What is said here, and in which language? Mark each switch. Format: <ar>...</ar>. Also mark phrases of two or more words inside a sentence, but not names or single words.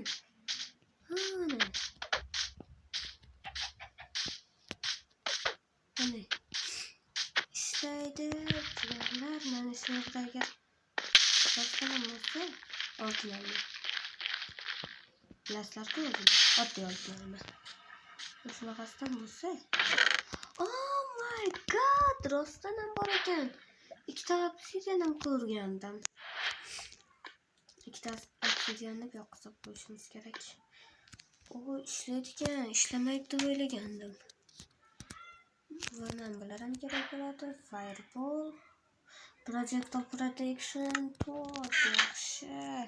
<uz>Mana. Mana. Ishlaydi. Bular mana shu yerdagi boshqalarmasa oltin olma. Bilasizlar-ku o'zingiz, oddiy oltin olma. Shunaqasidan bo'lsa.</uz> <en>Oh my god,</en> <uz>rostdan ham bor ekan. Ikkita obsidianni ko'rgandim. Ikkita obsidianni bu yoqqa solib qo'yishimiz kerak. Ishlaydigan, ishlamaydi deb o'ylagandim. Mana bular ham kerak bo'ladi. Fireball,</uz> <en>projectile protection,</en> <uz>pot, yaxshi.</uz>